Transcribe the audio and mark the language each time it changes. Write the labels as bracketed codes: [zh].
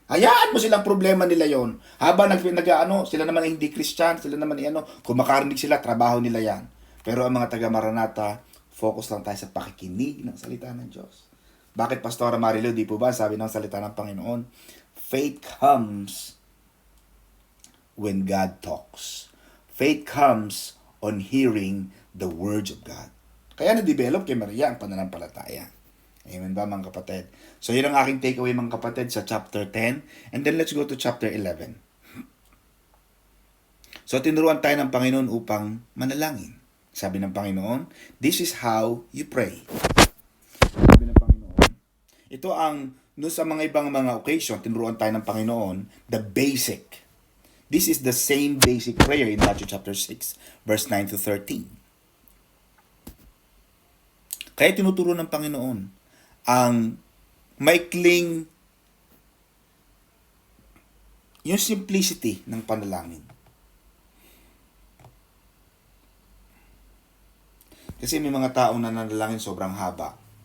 [tl] Hayaan mo silang problema nila yon. Habang sila naman ay hindi Christian, sila naman ay kumakarinig sila, trabaho nila yan. Pero ang mga taga-Maranatha, focus lang tayo sa pakikinig ng salita ng Diyos. Bakit, Pastora Marilo, di po ba sabi ng salita ng Panginoon? [en] Faith comes when God talks. Faith comes on hearing the words of God. [tl] Kaya na-develop kay Maria ang pananampalataya. Amen ba, mga kapatid? So, yun ang aking takeaway, mga kapatid, sa chapter 10. [en] And then, let's go to chapter 11. [tl] So, tinuruan tayo ng Panginoon upang manalangin. Sabi ng Panginoon, [en] this is how you pray. [tl] Sabi ng Panginoon, ito ang, no sa mga ibang mga occasion, tinuruan tayo ng Panginoon, the basic. [en] This is the same basic prayer in Matthew chapter 6, verse 9 to 13. [tl] Kaya tinuturo ng Panginoon ang maikling yung simplicity ng panalangin. Kasi may mga taong nananalangin sobrang haba.